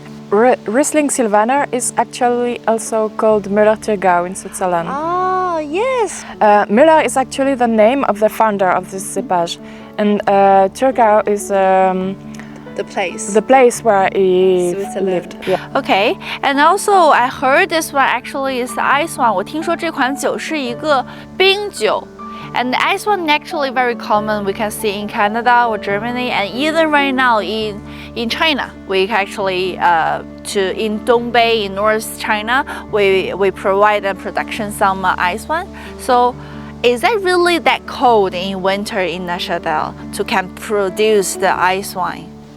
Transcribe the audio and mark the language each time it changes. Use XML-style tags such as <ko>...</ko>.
<en>Riesling Sylvaner is actually also called Müller-Thurgau in Switzerland. Oh, yes. Müller is actually the name of the founder of this cepage, and Thurgau is The place. The place where he Switzerland. lived. Yeah. Okay, and also I heard this one actually is the ice one.</en> <zh>我听说这款酒是一个冰酒。</zh> <en>And the ice one actually very common. We can see in Canada or Germany, and even right now in China, we actually in Dongbei in North China, we provide and production some ice one. So, is that really that cold in winter in Neuchâtel to can produce the ice wine?</en>